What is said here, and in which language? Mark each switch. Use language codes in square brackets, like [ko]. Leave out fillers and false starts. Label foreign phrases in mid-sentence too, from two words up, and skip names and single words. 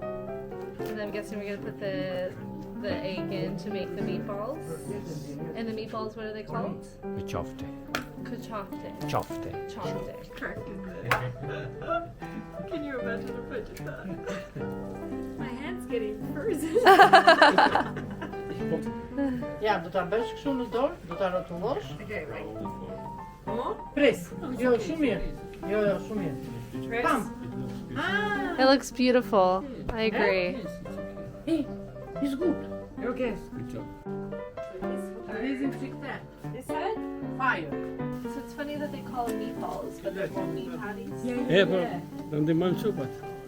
[en] And then I'm guessing we're gonna put the egg in to make the meatballs. And the meatballs, what are they called? [sq] Chofte. Chofte. [en] Can you imagine if I did that? My hand's getting frozen. [sq] Ja, do ta bësh kështu në dorë, do ta rrotullosh. [en] Okay, right. [sq] Pres. Jo, shumë mirë. Jo, shumë mirë. [en] Press. Pam. It looks beautiful. I agree. Hey, it's good. Okay. Good job. Amazing chick there. This side? Fire. So it's funny that they call them meatballs, but they're called meat patties. Yeah, but don't demand so much.